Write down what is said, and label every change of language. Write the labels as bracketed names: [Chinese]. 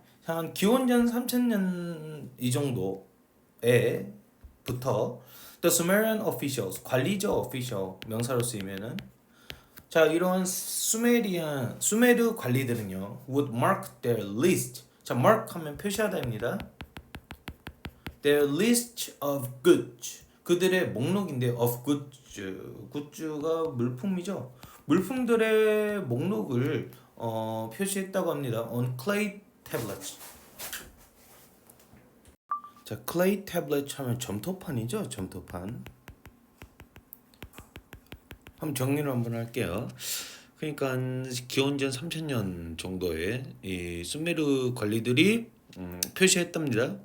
[Korean] 한 기원전 3000년 이 정도에 부터 [English] The Sumerian officials [Korean] 관리자 official 명사로 쓰이면은 자 이러한 수메르 관리들은요 [English] would mark their list. [Korean] 자 mark 하면 표시하다입니다. [English] Their list of goods [Korean] 그들의 목록인데 of goods가 물품이죠. 물품들의 목록을 표시했다고 합니다. [English] on clay tablets. [Korean] 자, clay tablet 하면 점토판이죠. 점토판. 한번 정리를 한번 할게요. 그러니까 기원전 3000년 정도에 이 수메르 관리들이 표시했답니다.